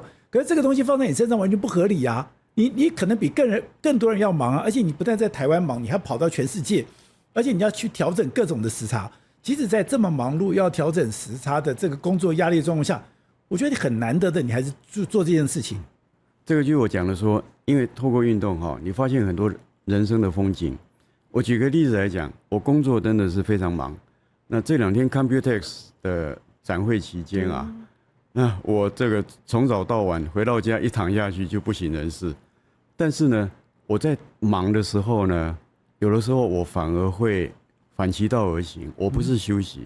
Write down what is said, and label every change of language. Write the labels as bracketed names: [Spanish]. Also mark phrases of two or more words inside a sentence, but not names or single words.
[Chinese] 可是這個東西放在你身上完全不合理啊！你可能比更多人要忙啊，而且你不但在台灣忙，你還跑到全世界，而且你要去調整各種的時差。即使在這麼忙碌要調整時差的這個工作壓力狀況下，我覺得你很難得的，你還是做這件事情。這個就是我講的說，因為透過運動你發現很多人生的風景。我舉個例子來講，我工作真的是非常忙。那這2天 Computex 的展會期間那我這個從早到晚回到家一躺下去就不省人事。但是呢，我在忙的時候呢，有的時候我反而會反其道而行，我不是休息，